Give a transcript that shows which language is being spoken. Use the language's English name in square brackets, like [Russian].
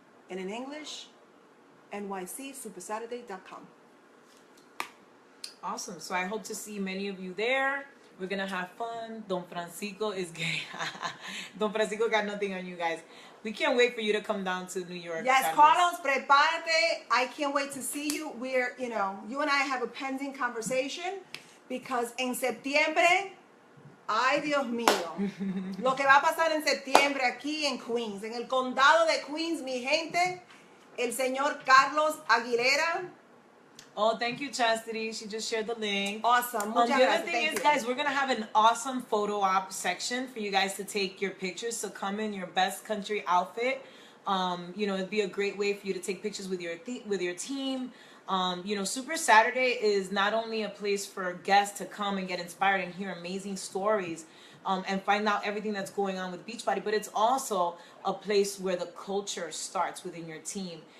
[English] And in English, nycsupersaturday.com. Awesome. So I hope to see many of you there. We're going to have fun. Don Francisco is gay. Don Francisco got nothing on you guys. We can't wait for you to come down to New York. Yes, Carlos, [Spanish] prepárate. [English] I can't wait to see you. We're, you and I have a pending conversation because [Spanish] en septiembre, ay Dios mío, lo que va a pasar en septiembre aquí en Queens, en el condado de Queens, mi gente, el señor Carlos Aguilera. [English] Oh, thank you, Chastity. She just shared the link. Awesome. The other thing is, guys, we're going to have an awesome photo op section for you guys to take your pictures. So come in your best country outfit. It'd be a great way for you to take pictures with your team. You know, Super Saturday is not only a place for guests to come and get inspired and hear amazing stories, and find out everything that's going on with Beachbody, but it's also a place where the culture starts within your team.